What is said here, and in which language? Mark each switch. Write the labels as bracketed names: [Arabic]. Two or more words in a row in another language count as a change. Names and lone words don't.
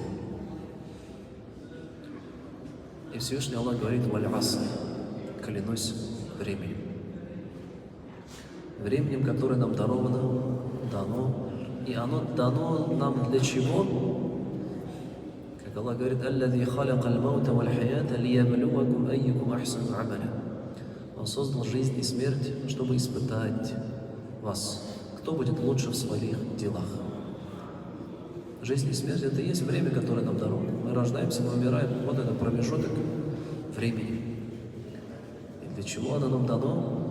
[Russian] И Всевышний Аллах говорит: «Валь-аср» – клянусь временем. Временем, которое нам дано, и оно дано нам для чего? Как Аллах говорит: [Arabic] «الذي خلق الموت والحياة ليبلوكم أيكم أحسن عملا». [Russian] Он создал жизнь и смерть, чтобы испытать вас, кто будет лучше в своих делах. Жизнь и смерть – это и есть время, которое нам дано. Мы рождаемся, мы умираем. Вот это промежуток времени. И для чего оно нам дано?